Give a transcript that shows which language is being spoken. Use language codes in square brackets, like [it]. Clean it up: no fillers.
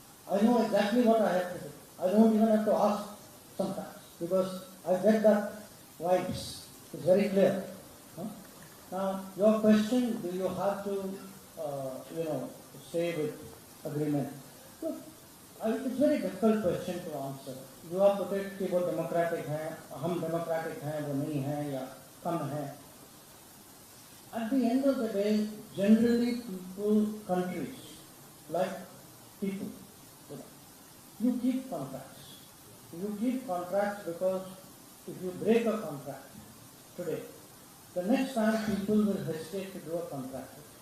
[en] I know exactly what I have to do. I don't even have to ask sometimes, because I get that vibes. It's very clear. Huh? Now, your question, do you have to, you know, stay with agreement? Look, it's a very difficult question to answer. You are put it [hi] कि वो democratic हैं, हम democratic हैं, वो नहीं हैं या कम हैं. [en] At the end of the day, generally people, countries, like people, you keep contracts. You keep contracts because if you break a contract today, the next time people will hesitate to do a contract.